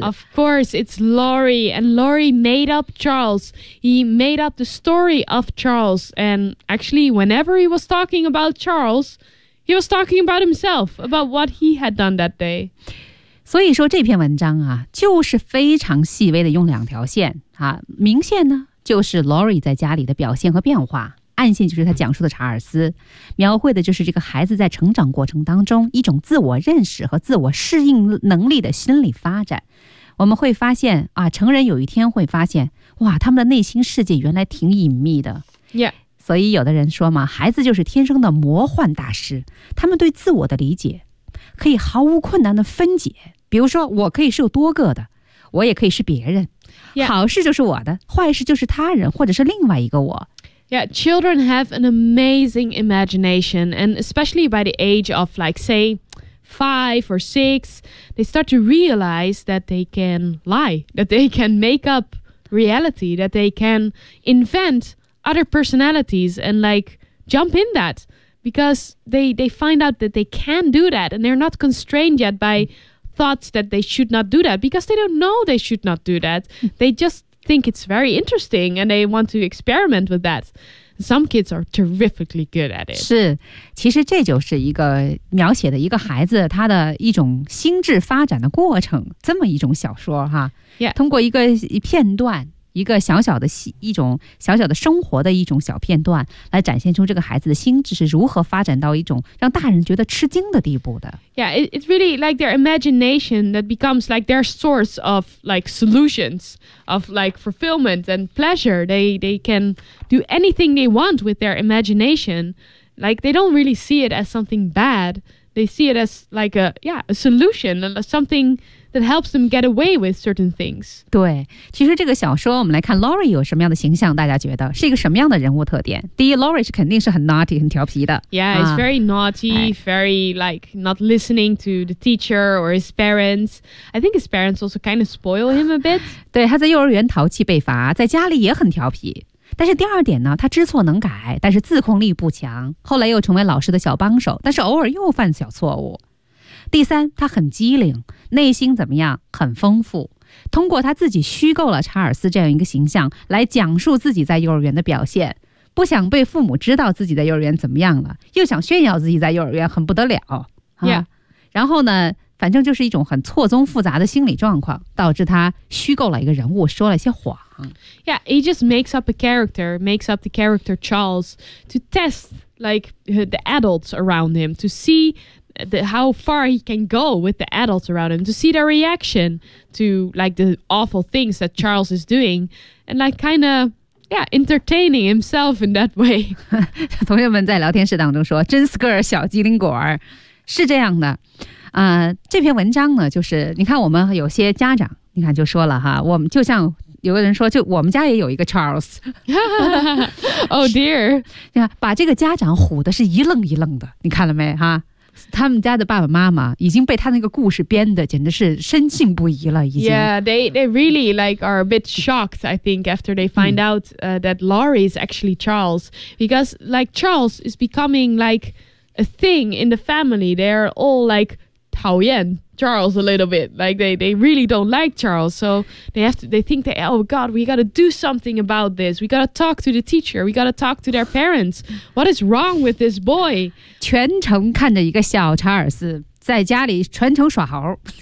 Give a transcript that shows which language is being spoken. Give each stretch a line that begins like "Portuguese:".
English: Of course, it's Lori, and Lori made up Charles. He made up the story of Charles, and actually, whenever he was talking about Charles, he was talking about himself, about what he had done that day.
Chinese: 所以说这篇文章啊，就是非常细微的用两条线啊，明线呢就是 Lori 在家里的表现和变化。暗线就是他讲述的查尔斯，描绘的就是这个孩子在成长过程当中一种自我认识和自我适应能力的心理发展。我们会发现啊，成人有一天会发现，哇，他们的内心世界原来挺隐秘的。
English: Yeah.
Chinese: 所以有的人说嘛，孩子就是天生的魔幻大师，他们对自我的理解可以毫无困难的分解。比如说，我可以是有多个的，我也可以是别人。
English: Yeah.
Chinese: 好事就是我的，坏事就是他人或者是另外一个我。
English: Yeah, children have an amazing imagination, and especially by the age of, like, say, 5 or 6, they start to realize that they can lie, that they can make up reality, that they can invent other personalities and, like, jump in that, because they find out that they can do that, and they're not constrained yet by thoughts that they should not do that, because they don't know they should not do that. They justthink it's very interesting and they want to experiment with that. Some kids are terrifically good at it.
Chinese: 是，其实这就是一个描写的一个孩子他的一种心智发展的过程，这么一种小说哈。
English: Yeah.
Chinese: 通过一个片段，一个小小的一种小小的生活的一种小片段，来展现出这个孩子的心智是如何发展到一种让大人觉得吃惊的地步的。
English: Yeah, it's really like their imagination that becomes like their source of like solutions, of like fulfillment and pleasure. They can do anything they want with their imagination. Like they don't really see it as something bad. They see it as like a solution, something that helps them get away with certain things.
Chinese: 对，其实这个小说我们来看 Lori 有什么样的形象，大家觉得是一个什么样的人物特点？第一， Lori 是肯定是很
English: naughty
Chinese: 很调皮的。
English: Yeah, it's very naughty, very like not listening to the teacher or his parents. I think his parents also kind of spoil him a bit.
Chinese: 对，他在幼儿园淘气被罚，在家里也很调皮。但是第二点呢，他知错能改，但是自控力不强，后来又成为老师的小帮手，但是偶尔又犯小错误。第三，他很机灵，内心怎么样，很丰富。通过他自己虚构了查尔斯这样一个形象来讲述自己在幼儿园的表现，不想被父母知道自己在幼儿园怎么样了，又想炫耀自己在幼儿园很不得了、
English: yeah.
Chinese: 然后呢，反正就是一种很错综复杂的心理状况，导致他虚构了一个人物，说了些谎。
English: Yeah, he just makes up a character, makes up the character Charles to test like the adults around him, to see how far he can go with the adults around him, to see their reaction to like the awful things that Charles is doing, and like kind of yeah, entertaining himself in that way.
Chinese: 同学们在聊天室当中说，真是个小机灵果儿，是这样的。这篇文章呢，就是你看我们有些家长，你看就说了哈，我们就像有个人说，就我们家也有一个 Charles. Oh dear. 你看，把这个家长唬的是一愣一愣的，你看了没哈？他们家的爸爸妈妈已经被他那个故事编的简直是深信不疑了，已经。
English: Yeah, they really like are a bit shocked, I think, after they find out that Lori is actually Charles. Because like Charles is becoming like a thing in the family. They're all like
Chinese: 讨厌
English: Charles a little bit. Like they really don't like Charles. So they think, oh God, we got to do something about this. We got to talk to the teacher. We got to talk to their parents. What is wrong with this boy?
Chinese: 全程看着一个小查尔斯在家里全程耍猴。